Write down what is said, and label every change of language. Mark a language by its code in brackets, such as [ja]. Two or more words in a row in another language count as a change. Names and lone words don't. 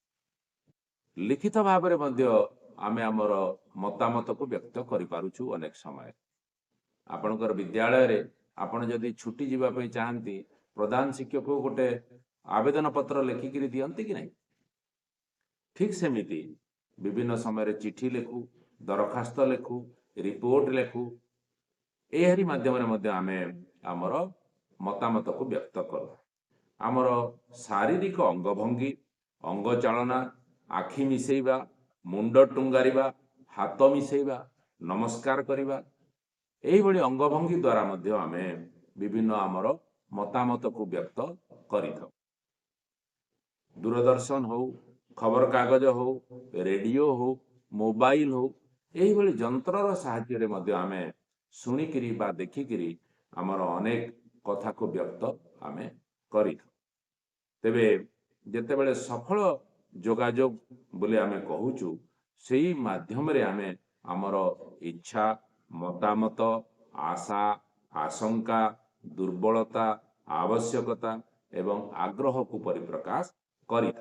[or] ଲିଖିତ ଭାବ ରେ ମଧ୍ୟ ଆମେ ଆମର ମତାମତ କୁ ବ୍ୟକ୍ତ କରି ପାରୁଛୁ। ଅନେକ ସମୟ ଆପଣଙ୍କର ବିଦ୍ୟାଳୟ ରେ ଆପଣ ଯଦି ଛୁଟି ଯିବା ପାଇଁ ଚାହାନ୍ତି ପ୍ରଧାନ ଶିକ୍ଷକ କୁ ଗୋଟେ ଆବେଦନ ପତ୍ର ଲେଖିକି ଦିଅନ୍ତି କି ନାହିଁ। ଠିକ୍ ସେମିତି ବିଭିନ୍ନ ସମୟ ଚିଠି ଲେଖୁ, ଦରଖାସ୍ତ ଲେଖୁ, ରିପୋର୍ଟ ଲେଖୁ, ଏହାରି ମାଧ୍ୟମ ଆମେ ଆମର ମତାମତ କୁ ବ୍ୟକ୍ତ କରୁ। ଆମର ଶାରୀରିକ ଅଙ୍ଗଭଙ୍ଗୀ ଅଙ୍ଗ ଚାଳନା ଆଖି ମିଶାଇବା ମୁଣ୍ଡ ଟୁଙ୍ଗାରିବା ହାତ ମିଶାଇବା ନମସ୍କାର କରିବା ଏହି ଭଳି ଅଙ୍ଗଭଙ୍ଗୀ ଦ୍ୱାରା ମଧ୍ୟ ଆମେ ବିଭିନ୍ନ ଆମର ମତାମତ କୁ ବ୍ୟକ୍ତ କରିଥାଉ। ଦୂରଦର୍ଶନ ହେଉ, ଖବର କାଗଜ ହେଉ, ରେଡିଓ ହେଉ, ମୋବାଇଲ ହେଉ, ଏହି ଭଳି ଯନ୍ତ୍ରର ସାହାଯ୍ୟ ମଧ୍ୟ ଆମେ ଶୁଣିକି ବା ଦେଖିକି ଆମର ଅନେକ କଥା କୁ ବ୍ୟକ୍ତ ଆମେ କରିଥାଉ। ତେବେ ଯେତେବେଳେ ସଫଳ ଯୋଗାଯୋଗ ବୋଲି ଆମେ କହୁଛୁ ସେହି ମାଧ୍ୟମ ରେ ଆମେ ଆମର ଇଚ୍ଛା ମତାମତ ଆଶା ଆଶଙ୍କା ଦୁର୍ବଳତା ଆବଶ୍ୟକତା ଏବଂ ଆଗ୍ରହ କୁ ପରିପ୍ରକାଶ କରିଥାଉ।